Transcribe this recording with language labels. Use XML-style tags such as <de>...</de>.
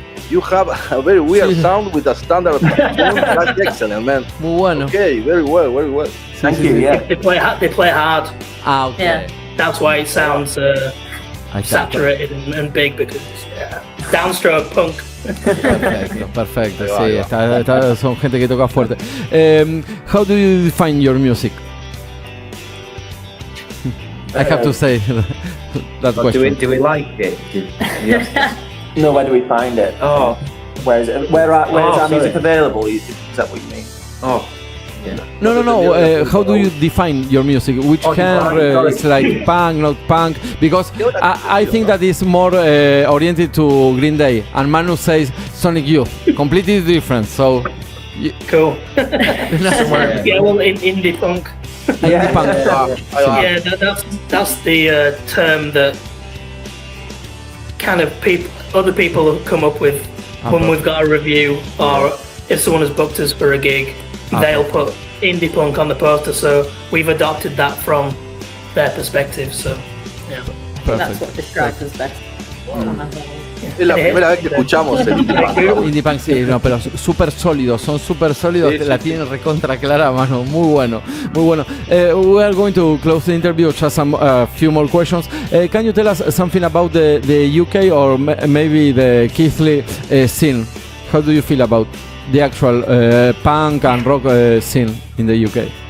<en>You have a very weird sound with a standard tune. That's excellent, man.</en> <es>Muy bueno.</es> <en>Okay, very well. Thank you. Yeah. They play hard. Okay. Yeah. That's why it sounds saturated and big, because downstroke punk.</en> <es>Perfecto. Sí, son gente que toca fuerte.</es> <en>How do you define your music? I have to say that question. Do we like it? No, where do we find it? Oh, where is it? Where is our music available? Is that what you mean? Oh, yeah. No. How do you define your music? Which genre? It's like punk, not punk? Because I think that is more oriented to Green Day, and Manu says Sonic Youth, completely different. So Cool. Yeah, well, in indie punk. Indie punk. Yeah, that's the term that kind of other people have come up with when we've got a review, or if someone has booked us for a gig, they'll put indie punk on the poster. So we've adopted that from their perspective. So yeah, that's what describes us best.</en> <es>Es la primera vez que escuchamos el indie punk. Indie punk, sí, no, pero súper sólidos, son súper sólidos, Sí, la tienen recontra clara, mano, muy bueno, muy bueno.</es> <en>We are going to close the interview, just some few more questions. Can you tell us something about the UK or maybe the Keighley scene? How do you feel about the actual punk and rock scene in the UK?</en>